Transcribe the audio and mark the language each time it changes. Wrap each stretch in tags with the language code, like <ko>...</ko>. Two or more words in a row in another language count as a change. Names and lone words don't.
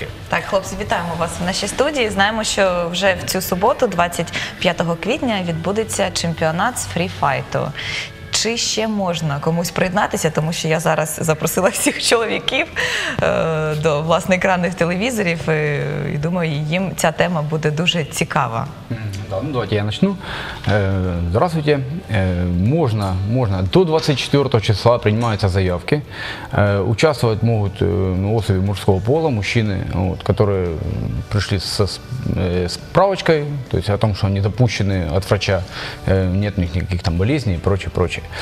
<uk>Так, хлопці, вітаємо вас в нашій студії. Знаємо, що вже в цю суботу, 25 квітня, відбудеться чемпіонат з фріфайту. Чи ще можна комусь приєднатися, тому що я зараз запросила всіх чоловіків до, власне, екранних телевізорів, і думаю, їм ця тема буде дуже цікава.</uk> <ru>Да, давайте я начну. Здравствуйте. Можно. До 24 числа принимаются заявки. Участвовать могут особи мужского пола, мужчины, которые пришли с справочкой, то есть о том, что они допущены от врача, нет у них никаких там болезней и прочее.</ru>